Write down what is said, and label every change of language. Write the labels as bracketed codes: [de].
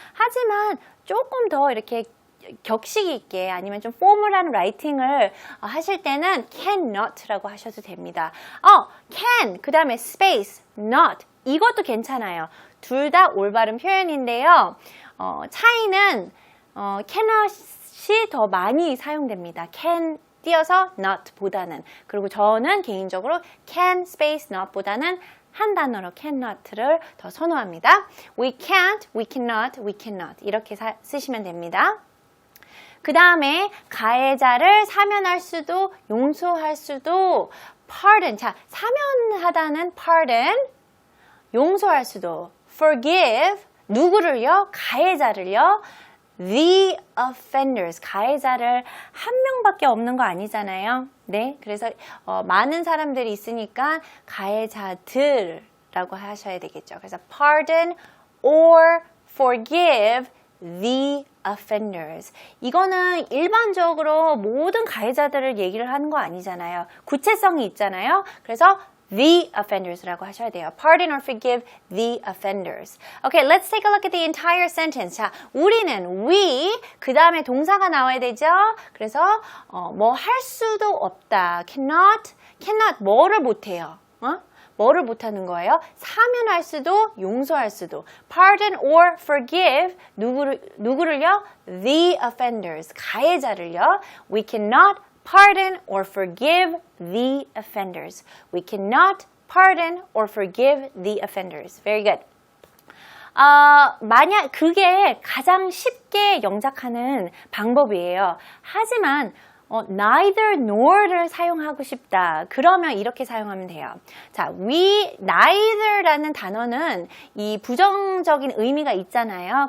[ko] 하지만 조금 더 이렇게 격식 있게 아니면 좀 포멀한 라이팅을 하실 때는 cannot라고 하셔도 됩니다. can 그 다음에 space not 이것도 괜찮아요. 둘 다 올바른 표현인데요. 차이는 cannot이 더 많이 사용됩니다. can 띄어서 not보다는. 그리고 저는 개인적으로 can space not보다는 한 단어로 cannot를 더 선호합니다. [en] We can't, we cannot, we cannot [ko] 이렇게 쓰시면 됩니다. 그 다음에 가해자를 사면할 수도 용서할 수도 pardon. 자, 사면하다는 pardon, 용서할 수도 forgive. 누구를요? 가해자를요. [en] The offenders. [ko] 가해자를 한 명밖에 없는 거 아니잖아요. 네, 그래서 많은 사람들이 있으니까 가해자들라고 하셔야 되겠죠. [en] 그래서 pardon or forgive the offenders. [ko] 이거는 일반적으로 모든 가해자들을 얘기를 하는 거 아니잖아요. 구체성이 있잖아요. 그래서 the offenders라고 하셔야 돼요. [en] Pardon or forgive the offenders. Okay, let's take a look at the entire sentence. [ko] 자, 우리는 we 그 다음에 동사가 나와야 되죠. 그래서 뭐 할 수도 없다. cannot 뭐를 못해요. 뭐를 못하는 거예요? 사면할 수도 용서할 수도. [en] Pardon or forgive [ko] 누구를요? [en] The offenders. [ko] 가해자를요. [en] We cannot pardon or forgive the offenders. We cannot pardon or forgive the offenders. Very good. [ko] 만약 그게 가장 쉽게 영작하는 방법이에요. 하지만 neither nor를 사용하고 싶다. 그러면 이렇게 사용하면 돼요. 자, neither라는 단어는 이 부정적인 의미가 있잖아요.